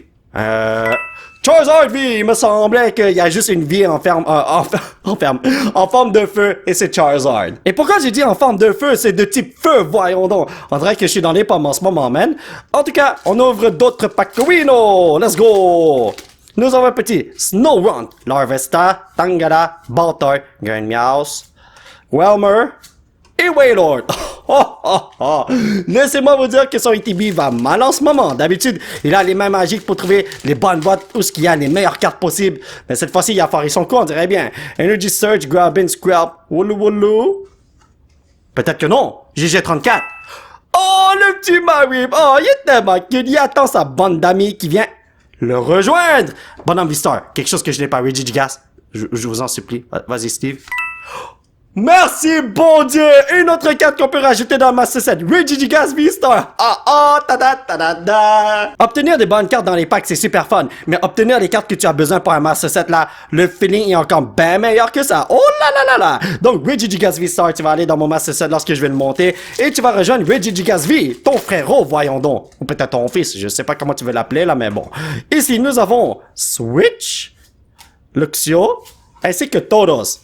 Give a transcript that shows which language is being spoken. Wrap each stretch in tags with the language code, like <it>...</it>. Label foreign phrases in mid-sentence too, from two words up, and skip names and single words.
<fr>Charizard V, il me semblait qu'il y a juste une vie en forme de feu, et c'est Charizard. Et pourquoi j'ai dit en forme de feu, c'est de type feu, voyons donc. On dirait que je suis dans les pommes en ce moment, man. En tout cas, on ouvre d'autres packs Kawino.</fr> <en>Let's go!</en> <fr>Nous avons un petit Snorunt, Larvesta, Tangara, Baltar, Granmeows, Welmer et Wailord. Laissez-moi vous dire que son ETB va mal en ce moment. D'habitude, il a les mains magiques pour trouver les bonnes boîtes où il y a les meilleures cartes possibles. Mais cette fois-ci, il a foiré son coup, on dirait bien. Energy Surge, Grabbin, Scrap, Wooloo Wooloo. Peut-être que non. GG34. Oh, le petit Marib. Oh, il est tellement cute. Il attend sa bande d'amis qui vient le rejoindre. Bonhomme V-Star. Quelque chose que je n'ai pas. Regigigas. Je vous en supplie. Vas-y, Steve. Merci, bon Dieu! Une autre carte qu'on peut rajouter dans le Master Set. Regigigas V-Star. Ta-da-ta-da-da. Obtenir des bonnes cartes dans les packs, c'est super fun. Mais obtenir les cartes que tu as besoin pour un Master Set, là, le feeling est encore bien meilleur que ça. Oh là là là là! Donc, Regigigas V-Star, tu vas aller dans mon Master Set lorsque je vais le monter. Et tu vas rejoindre Regigigas V, ton frérot, voyons donc. Ou peut-être ton fils, je sais pas comment tu veux l'appeler, là, mais bon. Ici, nous avons Switch, Luxio, ainsi que Todos.</fr>